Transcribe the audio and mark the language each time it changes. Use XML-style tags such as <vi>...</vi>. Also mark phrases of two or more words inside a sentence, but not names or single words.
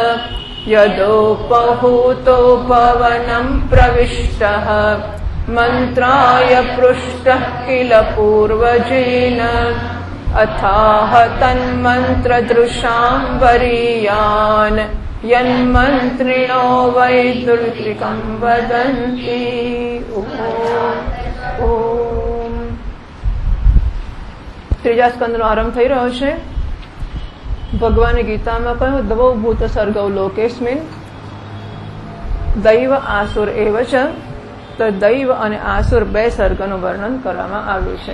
<sa>यदोपहूतो भवनं प्रविष्टः मन्त्राय पृष्टः किल पूर्वजेन अथाह तन्मन्त्रदृशां वरीयान् यन्मन्त्रिणो वैदुर्लिकं वदन्ति।</sa> <gu>ओम ત્રીજા સ્કંદનો આરંભ થઈ રહ્યો છે। ભગવાને ગીતામાં કહ્યું</gu> <sa>દ્વૌ ભૂત સર્ગૌ લોકેસ્મિન દૈવ આસુર એવ ચ।</sa> <gu>તો દૈવ અને આસુર બે સર્ગનું વર્ણન કરવામાં આવ્યું છે।</gu>